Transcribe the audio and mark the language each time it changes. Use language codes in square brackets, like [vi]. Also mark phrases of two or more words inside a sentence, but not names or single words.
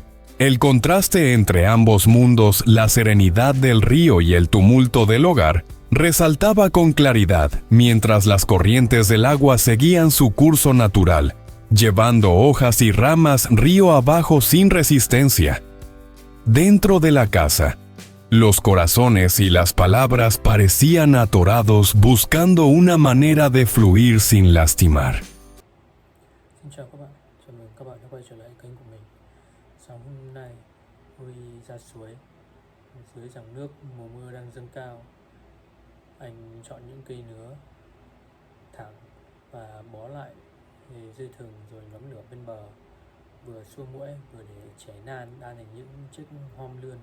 [es] El contraste entre ambos mundos, la serenidad del río y el tumulto del hogar, resaltaba con claridad, mientras las corrientes del agua seguían su curso natural, llevando hojas y ramas río abajo sin resistencia. Dentro de la casa, los corazones y las palabras parecían atorados, buscando una manera de fluir sin lastimar. [vi] Xin chào các bạn, chào mừng các bạn đã quay trở lại kênh của mình. Sáng hôm nay, Uri ra suối. Dưới dòng nước, mùa mưa đang dâng cao. Anh chọn những cây nứa thẳng và bó lại dây thừng rồi nhóm lửa bên bờ, vừa xua muỗi vừa để cháy nan đan thành những chiếc hom lươn.